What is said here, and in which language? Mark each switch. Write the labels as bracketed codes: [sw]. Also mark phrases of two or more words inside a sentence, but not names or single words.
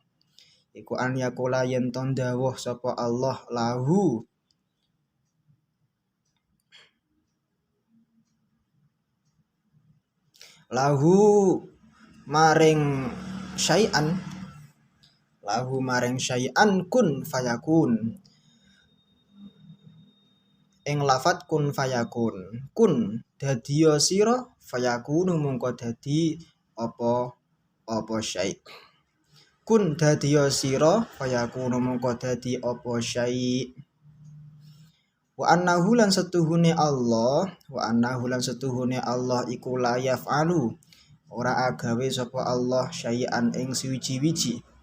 [jv] Iku [ar] أن يقول [jv] yen to ndawuh sapa Allah lahu maring [ar] شيئا كن فيكون. [jv] Ing lafat [ar] كن فيكون. [jv] Kun dadiya sira fayakunu mungko dadi apa syai'. Kun dadiya sira fayakunu mungko dadi apa syai'. [ar] وأنه [jv] lan setuhune Allah iku [ar] لا يفعل [jv] ora agawe sapa Allah syai'an ing suwiji-wiji.